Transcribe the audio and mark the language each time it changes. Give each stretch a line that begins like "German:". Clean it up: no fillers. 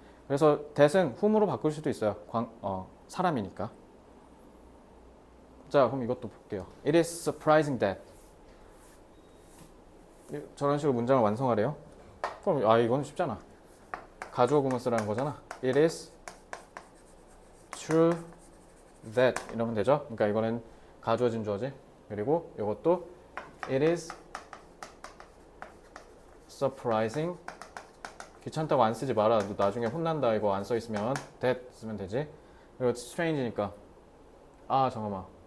Korean: 그래서 that은 whom으로 바꿀 수도 있어요. 사람이니까. 자, 그럼 이것도 볼게요.
English: It is surprising that.
Korean: 저런 식으로 문장을 완성하래요. 그럼 이건 쉽잖아. 가주어 구문 쓰라는 거잖아.
English: It is true that
Korean: 이러면 되죠. 그러니까 이거는 가주어 진주어지. 그리고 이것도
English: it is surprising.
Korean: 귀찮다고 안 쓰지 마라. 너 나중에 혼난다. 이거 안 써 있으면 that 쓰면 되지. 그리고 strange니까 잠깐만.